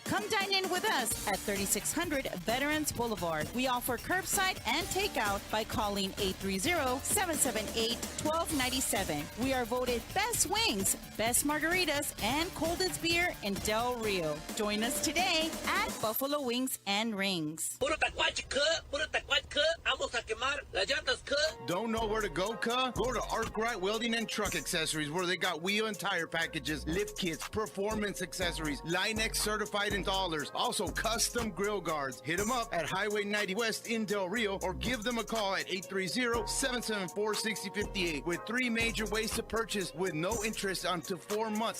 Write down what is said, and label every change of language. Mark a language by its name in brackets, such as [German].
[English] Come dine in with us at 3600 Veterans Boulevard. We offer curbside and takeout by calling 830-778-1297. We are voted Best Wings, Best Margaritas, and Coldest Beer in Del Rio. Join us today at Buffalo Wings and Rings. [Spanish] Puro tacuache, vamos a quemar las llantas, [English] Don't know where to go, cuh? Go to Arkwright Welding and Truck Accessories, where they got wheel and tire packages, lift kits, performance accessories, Linex certified installers, also custom grill guards. Hit them up at Highway 90 West in Del Rio or give them a call at 830-774-6058 with 3 major ways to purchase with no interest until 4 months.